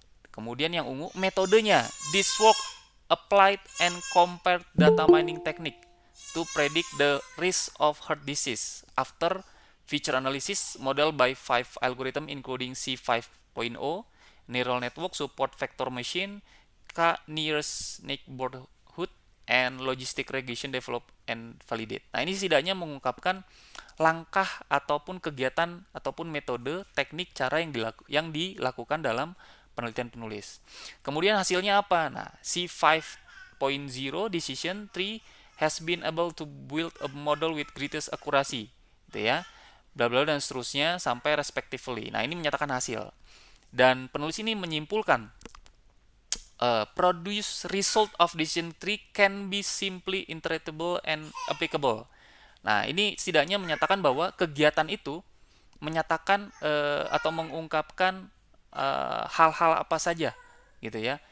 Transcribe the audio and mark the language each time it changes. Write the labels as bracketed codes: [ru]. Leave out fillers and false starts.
[id] Kemudian yang ungu metodenya, [en] this work applied and compared data mining technique to predict the risk of heart disease after feature analysis model by 5 algorithm including C5.0, neural network, support vector machine, K-nearest neighborhood, and logistic regression develop and validate. [id] Nah, ini setidaknya mengungkapkan langkah ataupun kegiatan ataupun metode, teknik, cara yang dilakukan dalam penelitian penulis. Kemudian hasilnya apa? [en] Nah, C5.0 decision tree has been able to build a model with greatest accuracy, [id] gitu ya. Bla bla dan seterusnya sampai respectively. Nah, ini menyatakan hasil. Dan penulis ini menyimpulkan [en] produce result of decision tree can be simply interpretable and applicable. [id] Nah, ini setidaknya menyatakan bahwa kegiatan itu menyatakan atau mengungkapkan hal-hal apa saja gitu ya.